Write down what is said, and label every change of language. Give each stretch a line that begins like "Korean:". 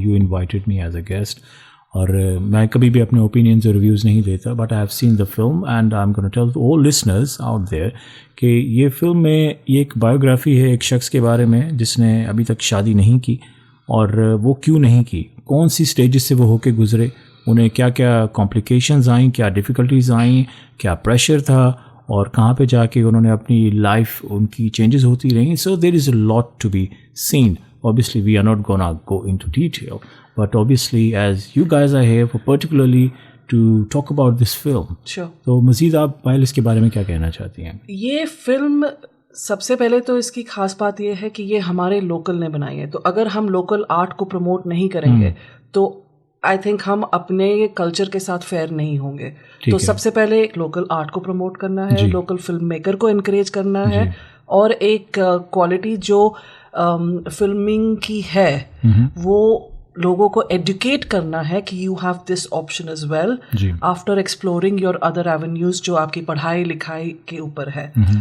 English: you invited me as a guest,
Hindi: और मैं कभी भी अपने ओपिनियंस और रिव्यूज़ नहीं देता,
English: but I have seen the film and I am gonna tell all listeners out there
Hindi: कि ये फिल्म में ये एक बायोग्राफी है एक शख्स के बारे में जिसने अभी तक शादी नहीं की, और वो क्यों नहीं की, कौन सी स्टेजेस से वो होके गुजरे, उन्हें क्या क्या कॉम्प्लिकेशंस आई, क्या डिफ़िकल्टीज आई, क्या प्रेशर था, और कहाँ पे जाके उन्होंने अपनी लाइफ, उनकी चेंजेस होती रही.
English: So there is a lot to be seen. Obviously, we are not gonna go into detail, but obviously, as you guys are here for particularly to talk about this film. Sure.
Hindi: तो मज़ीद आप पायल इसके बारे में क्या कहना चाहती हैं? ये फिल्म सबसे पहले तो इसकी खास बात ये है कि ये हमारे लोकल ने बनाई है. तो अगर हम लोकल आर्ट को प्रमोट नहीं करेंगे तो आई थिंक हम अपने कल्चर के साथ फेयर नहीं होंगे. तो सबसे पहले एक लोकल आर्ट को प्रमोट करना है, लोकल फिल्म मेकर को इनकरेज करना है, और एक क्वालिटी जो फिल्मिंग की है वो लोगों को एडुकेट करना है कि
English: you have this option as well after exploring your other avenues
Hindi: जो आपकी पढ़ाई लिखाई के ऊपर है.